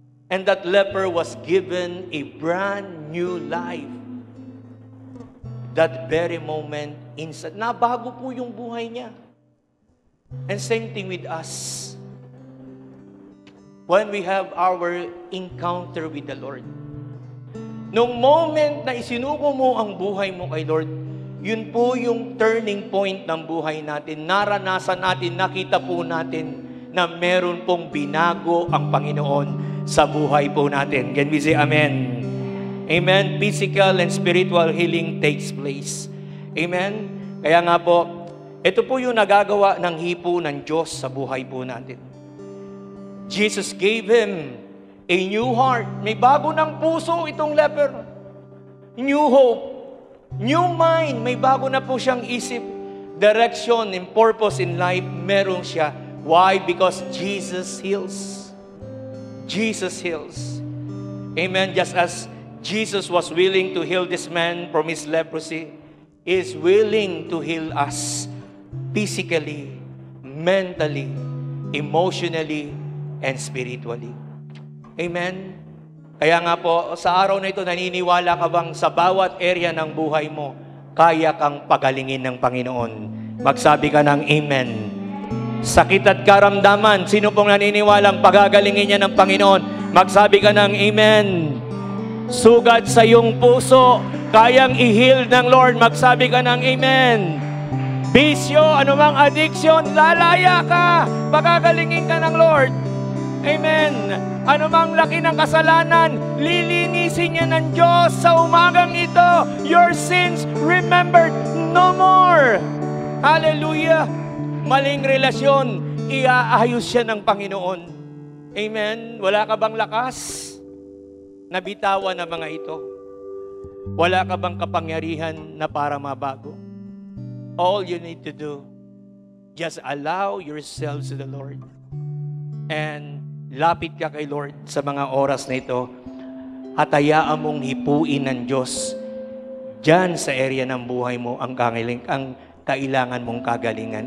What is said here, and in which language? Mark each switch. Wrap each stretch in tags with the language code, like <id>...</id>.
<en>And that leper was given a brand new life.</en> <tl>That very moment, instant, nabago po yung buhay niya.</tl> <en>And same thing with us. When we have our encounter with the Lord.</en> <tl>Nung moment na isinuko mo ang buhay mo kay Lord, yun po yung turning point ng buhay natin. Naranasan natin, nakita po natin na meron pong binago ang Panginoon sa buhay po natin.</tl> <en>Can we say amen? Amen. Physical and spiritual healing takes place. Amen.</en> <tl>Kaya nga po, ito po yung nagagawa ng hipo ng Diyos sa buhay po natin.</tl> <en>Jesus gave him a new heart.</en> <tl>May bago ng puso itong leper. New hope. New mind. May bago na po siyang isip.</tl> <en>Direction and purpose in life, meron siya. Why? Because Jesus heals. Jesus heals. Amen. Just as Jesus was willing to heal this man from his leprosy, He is willing to heal us physically, mentally, emotionally, and spiritually. Amen?</en> <tl>Kaya nga po, sa araw na ito, naniniwala ka bang sa bawat area ng buhay mo, kaya kang pagalingin ng Panginoon? Magsabi ka ng Amen. Sakit at karamdaman, sino pong naniniwalang pagagalingin niya ng Panginoon? Magsabi ka ng Amen. Sugat sa iyong puso, kayang i-heal ng Lord. Magsabi ka ng Amen. Bisyo, anumang addiction, lalaya ka. Pagagalingin ka ng Lord. Amen. Anumang laki ng kasalanan, lilinisin niya ng Diyos sa umagang ito.</tl> <en>Your sins remembered no more. Hallelujah.</en> <tl>Maling relasyon, iaayos siya ng Panginoon. Amen. Wala ka bang lakas? Nabitawan na mga ito. Wala ka bang kapangyarihan na para mabago?</tl> <en>All you need to do, just allow yourselves to the Lord.</en> <tl>And lapit ka kay Lord sa mga oras na ito at hayaan mong hipuin ng Diyos dyan sa area ng buhay mo ang kailangan mong kagalingan.</tl>